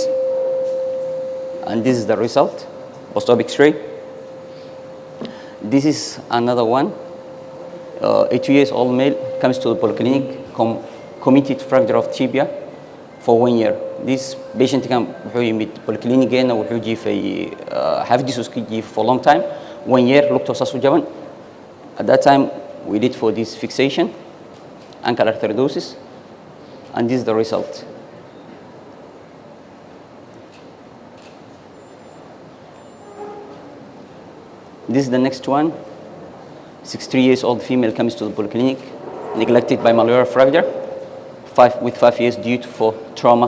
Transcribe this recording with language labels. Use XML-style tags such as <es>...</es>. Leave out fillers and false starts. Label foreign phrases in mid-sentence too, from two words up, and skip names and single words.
<en>And this is the result, post-op X-ray. This is another one. 82 years old male comes to the polyclinic, committed fracture of tibia for 1 year. This patient can with polyclinic again</en> <so>wuxuu jiifay xafdiisu iska jiif</so> <en>for long time 1 year</en> <so>lugta saas u jaban</so> <en>at that time we did for this fixation ankle arthrodesis and this is the result. This is the next one. 63 years old female comes to the polyclinic neglected by malleolar fracture 5 years due to for trauma.</en>